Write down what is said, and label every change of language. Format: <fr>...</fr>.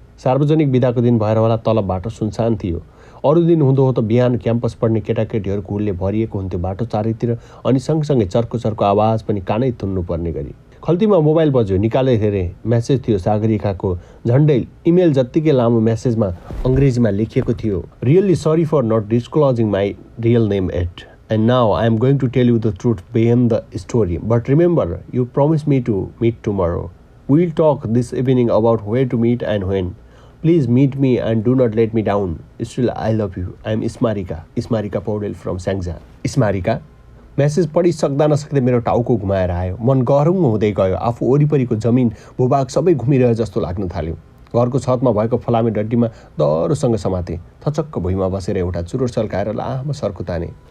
<ne>सार्वजनिक बिदाको दिन भएर होला तल बाटो सुनसान थियो। अरू दिन हुँदो हो त बिहान क्याम्पस पढ्ने केटाकेटीहरूको हुलले भरिएको हुन्थ्यो बाटो चारैतिर, अनि सँगसँगै चर्को आवाज पनि कानै थुन्नु पर्ने गरी। खल्तीमा मोबाइल बज्यो, निकालेर हेरेँ। मेसेज थियो सागरिकाको, झन्डै इमेल जत्तिकै लामो मेसेजमा अङ्ग्रेजीमा लेखिएको थियो।</ne> <en>Really sorry for not disclosing my real name yet, and now I am going to tell you the truth behind the story. But remember, you promised me to meet tomorrow. We'll talk this evening about where to meet and when. Please meet me and do not let me down. Still, I love you. I am Ismarika. Ismarika Paudel from Sangja. Ismarika?</en> <ne>Message पढि सक्दा नसक्दै मेरो टाउको घुमाएर आयो। मन गह्रुङ हुँदै गयो। आफू वरिपरिको जमिन भूभाग सबै घुमिरहे जस्तो लाग्न थाल्यो। घरको छतमा भएको फलामे डड्डीमा दह्रोसँग समाते। थचक्क भुइँमा बसेर एउटा चुरोट सल्काएर लामो सर्को ताने।</ne>